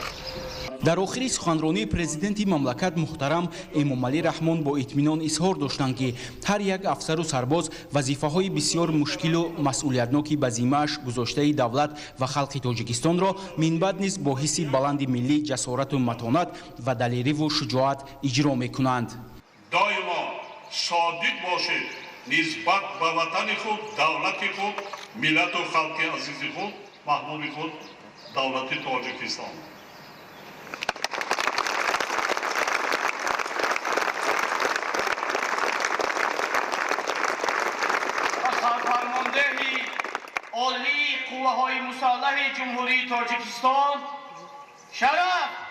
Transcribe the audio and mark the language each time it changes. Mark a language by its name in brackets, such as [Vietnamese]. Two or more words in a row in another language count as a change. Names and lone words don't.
[Tajik] дар охири суханронии президенти мамлакат муҳтарам Эмомалӣ Раҳмон бо итминон изҳор доштанд ки ҳар як афсару сарбоз вазифаҳои бисёр мушкилу масъулиятноки ба зиммааш гузоштаи давлат ва халқи Тоҷикистонро минбаъд низ бо ҳисси баланди миллӣ ҷасорату матонат ва далериву шуҷоат иҷро мекунанд. доимо содиқ бошед нисбат ба ватани худ, давлати худ, миллату халқи азизи худ, маҳбуби худ, давлати Тоҷикистон. [Persian] سرفرماندهی عالی قوه‌های مسلح جمهوری تاجیکستان شرف